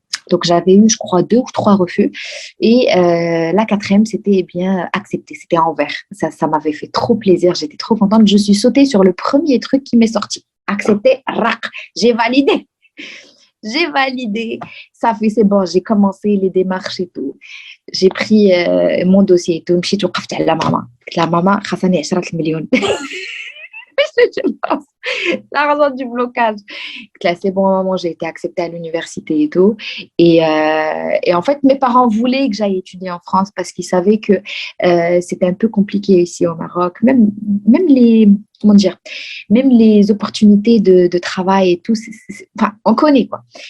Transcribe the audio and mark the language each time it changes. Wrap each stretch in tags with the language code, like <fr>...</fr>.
<fr>Donc j'avais eu je crois 2 ou 3 refus et la quatrième c'était eh bien accepté, c'était en vert. Ça m'avait fait trop plaisir, j'étais trop contente, je suis sautée sur le premier truc qui m'est sorti. Accepté, rac, j'ai validé. J'ai validé. Ça fait, c'est bon, j'ai commencé les démarches et tout. J'ai pris mon dossier et tout.</fr> <ar>مشيت وقفت على ماما. قلت لها ماما خاصني 10 مليون.</ar> <fr>Je pense. L'argent du blocage. Là, c'est bon, maman, j'ai été acceptée à l'université et tout. Et en fait, mes parents voulaient que j'aille étudier en France parce qu'ils savaient que c'était un peu compliqué ici au Maroc. Même les, comment dire, même les opportunités de travail et tout, enfin, on connaît quoi.</fr>